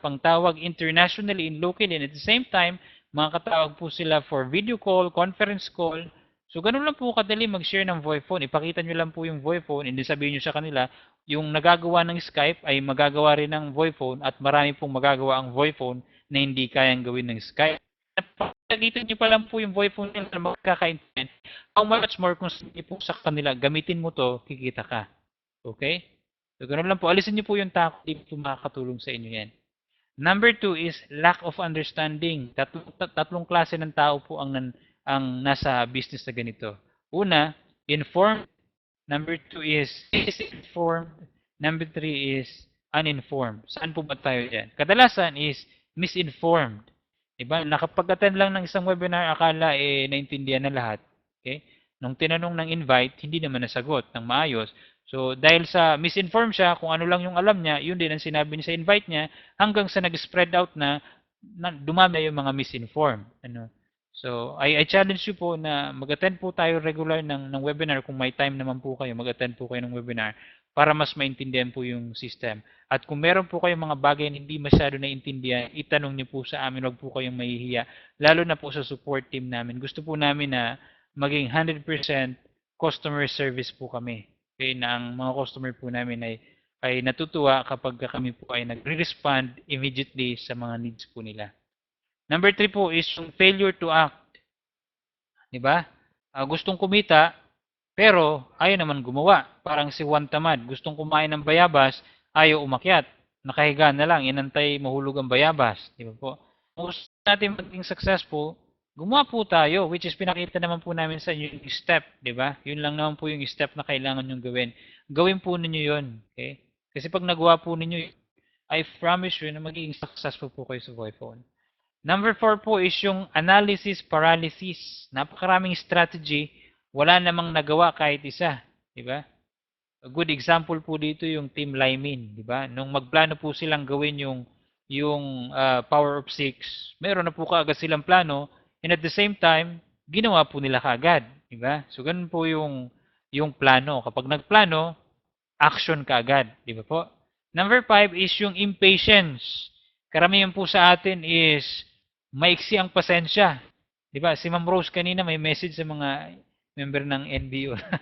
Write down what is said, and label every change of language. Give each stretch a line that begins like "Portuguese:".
Filipino: Pangtawag
English: internationally and locally, and at the same time,
Filipino: makakatawag po sila for video call, conference call. So, ganun lang po kadali mag-share ng Voiphone. Ipakita nyo lang po yung Voiphone, and sabihin nyo sa kanila, yung nagagawa ng Skype ay magagawa rin ng Voiphone, at marami pong magagawa ang Voiphone na hindi kayang gawin ng Skype. Napakita nyo pa lang po yung Voiphone nila na magkakaintindihan.
English: How much more
Filipino: kung hindi po sa kanila, gamitin mo to, kikita ka. Okay? So, ganun lang po. Alisin nyo po yung takot, hindi po makakatulong sa inyo yan.
English: Number 2 is lack of understanding.
Filipino: Tatlong klase ng tao po ang nasa business na ganito.
English: Una, informed. Number 2 is misinformed. Number 3 is uninformed.
Filipino: Saan po ba tayo dyan? Kadalasan is misinformed. Diba? Nakapag-attend lang ng isang webinar, akala naintindihan na lahat. Okay? Nung tinanong ng invite, hindi naman nasagot ng maayos. So, dahil sa misinform siya, kung ano lang yung alam niya, yun din ang sinabi niya sa invite niya, hanggang sa nag-spread out na dumami yung mga misinform.
English: So, I challenge you
Filipino: po na mag-attend po tayo regular ng webinar. Kung may time naman po kayo, mag-attend po kayo ng webinar para mas maintindihan po yung system. At kung meron po kayong mga bagay na hindi masyado naiintindihan, itanong niyo po sa amin, huwag po kayong mahihiya. Lalo na po sa support team namin. Gusto po namin na maging 100% customer service po kami. Okay, na ang mga customer po namin ay natutuwa kapag kami po ay nagre-respond immediately sa mga needs po nila.
English: Number 3 po is yung failure to act.
Filipino: 'Di ba? Gustong kumita, pero ayaw naman gumawa. Parang si Juan Tamad, gustong kumain ng bayabas, ayaw umakyat. Nakahiga na lang, inantay mahulog ang bayabas. Di ba po? Kung gusto natin maging successful, gumawa po tayo, which is pinakita naman po namin sa inyo yung step, di ba? Yun lang naman po yung step na kailangan nyong gawin. Gawin po ninyo yun. Okay? Kasi pag nagawa po ninyo,
English: I promise you
Filipino: na magiging successful po kayo sa Voiphone.
English: Number 4 po is yung analysis paralysis.
Filipino: Napakaraming strategy, wala namang nagawa kahit isa, di ba?
English: A good example
Filipino: po dito yung Team Lymin, di ba? Nung magplano po silang gawin yung Power of 6, meron na po kaagad silang plano,
English: and at the same time,
Filipino: ginawa po nila kaagad, di ba? So ganun po yung plano. Kapag nagplano, action kaagad, di ba po?
English: Number 5 is yung impatience.
Filipino: Karamihan po sa atin is maiksi ang pasensya. 'Di ba? Si Ma'am Rose kanina may message sa mga member ng NBO.